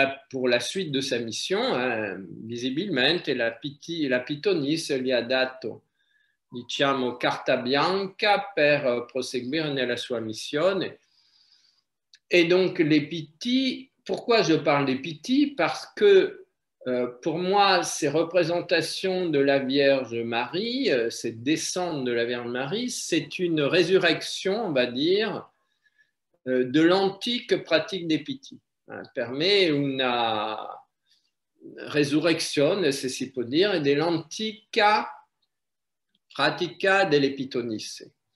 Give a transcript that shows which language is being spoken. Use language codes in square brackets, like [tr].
[fr] pour la suite de sa mission, [it] visibilmente la Pitonis gli ha dato, diciamo, carta bianca per proseguire nella sua missione. [fr] Et donc les Piti, pourquoi je parle des Piti? Parce que pour moi, ces représentations de la Vierge Marie, ces descentes de la Vierge Marie, c'est une résurrection, on va dire, de l'antique pratique des Piti. [it] Permet une resurrezione, se si può dire, dell'antica pratica delle Pitonisse.